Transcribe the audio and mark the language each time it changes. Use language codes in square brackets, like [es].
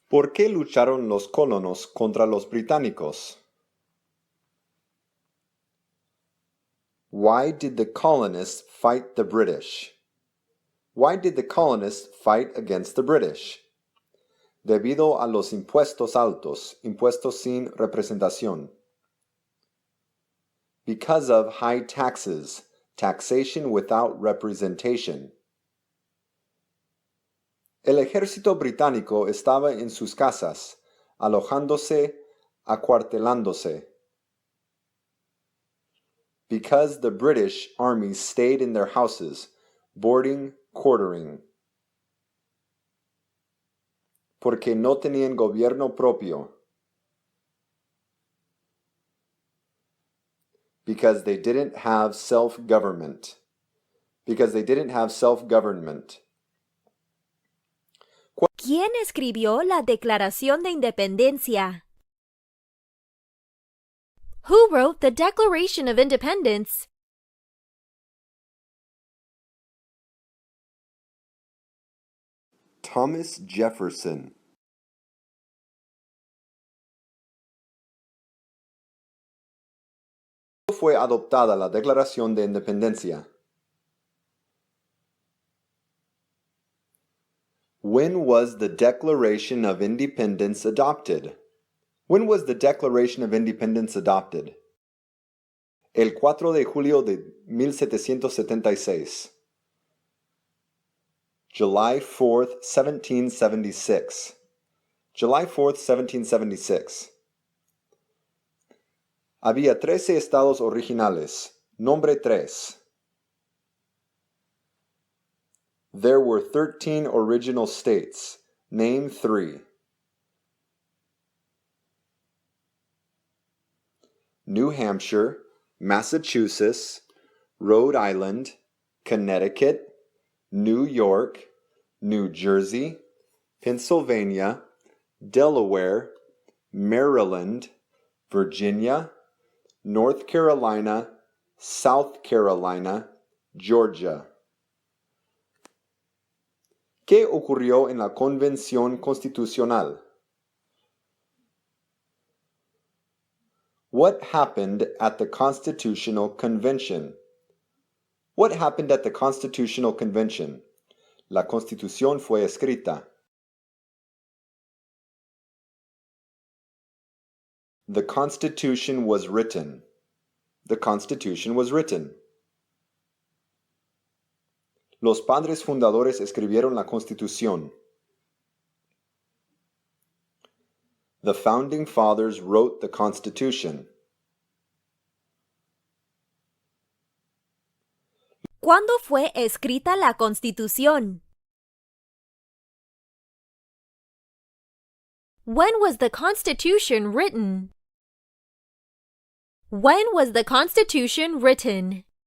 [es] ¿Por qué lucharon los colonos contra los británicos? [en] Why did the colonists fight the British? Why did the colonists fight against the British? [es] Debido a los impuestos altos, impuestos sin representación. [en] Because of high taxes, taxation without representation. [es] El ejército británico estaba en sus casas, alojándose, acuartelándose. [en] Because the British army stayed in their houses, boarding, quartering. [es] Porque no tenían gobierno propio. [en] Because they didn't have self-government. Because they didn't have self-government. [es] ¿Quién escribió la Declaración de Independencia? [en] Who wrote the Declaration of Independence? Thomas Jefferson. [es] ¿Cuándo fue adoptada la Declaración de Independencia? [en] When was the Declaration of Independence adopted? When was the Declaration of Independence adopted? [es] El 4 de julio de 1776. [en] July 4th, 1776. July 4th, 1776. [es] Había 13 estados originales. Nombre 3. [en] There were 13 original states. Name 3. New Hampshire, Massachusetts, Rhode Island, Connecticut, New York, New Jersey, Pennsylvania, Delaware, Maryland, Virginia, North Carolina, South Carolina, Georgia. [es] ¿Qué ocurrió en la Convención Constitucional? [en] What happened at the Constitutional Convention? What happened at the Constitutional Convention? [es] La Constitución fue escrita. [en] The Constitution was written. The Constitution was written. [es] Los padres fundadores escribieron la Constitución. [en] The founding fathers wrote the Constitution. [es] ¿Cuándo fue escrita la Constitución? [en] When was the Constitution written? When was the Constitution written?